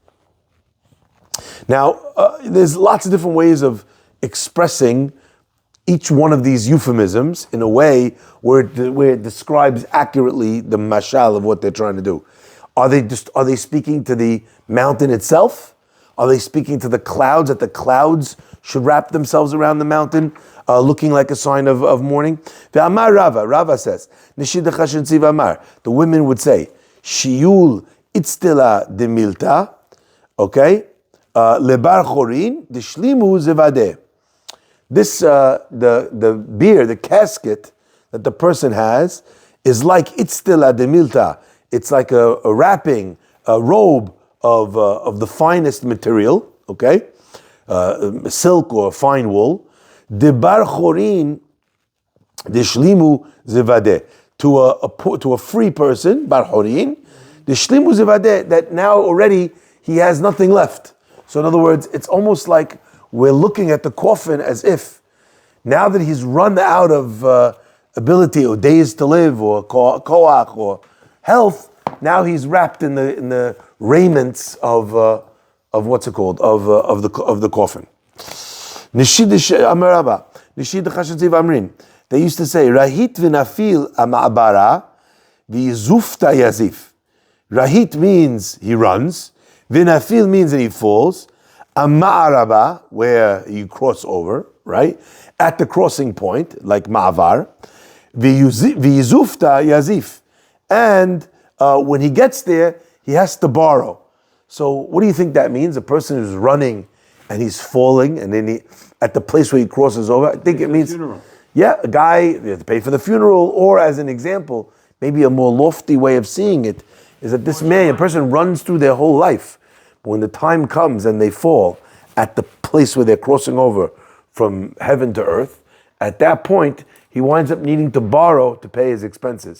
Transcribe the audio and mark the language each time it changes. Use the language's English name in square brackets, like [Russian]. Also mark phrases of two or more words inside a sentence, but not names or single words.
[English] Now, there's lots of different ways of expressing each one of these euphemisms in a way where it describes accurately the mashal of what they're trying to do. Are they speaking to the mountain itself? Are they speaking to the clouds, that the clouds should wrap themselves around the mountain, looking like a sign of mourning? [Aramaic] Ve'amar Rava says, Nishid chashin tziv amar, [English] the women would say, [Aramaic] Shiul itztela demilta, okay, lebar chorin, deshlimu zevadeh. [English] This, the beer, the casket that the person has is like [Aramaic] itztela demilta. [English] It's like a wrapping, a robe of the finest material, okay? Silk or fine wool. [Aramaic] Debar chorin deshlimu zevadeh. [English] To a free person, [Aramaic] bar chorin, deshlimu zevadeh, [English] that now already he has nothing left. So in other words, it's almost like we're looking at the coffin as if now that he's run out of ability or days to live or koach or health, now he's wrapped in the raiments of what's it called, of the coffin. They used to say, [Aramaic] Rahit v'nafil ama'abara v'yizufta yazif. [English] Rahit means he runs. V'nafil means that he falls. Ama'araba, where you cross over, right? At the crossing point, like ma'avar. [Aramaic] V'yizufta yazif. [English] And when he gets there, he has to borrow. So what do you think that means? A person who's running and he's falling, and then at the place where he crosses over, I think it means, a guy, you have to pay for the funeral, or as an example, maybe a more lofty way of seeing it, is that this man, a person runs through their whole life, but when the time comes and they fall at the place where they're crossing over from heaven to earth, at that point, he winds up needing to borrow to pay his expenses.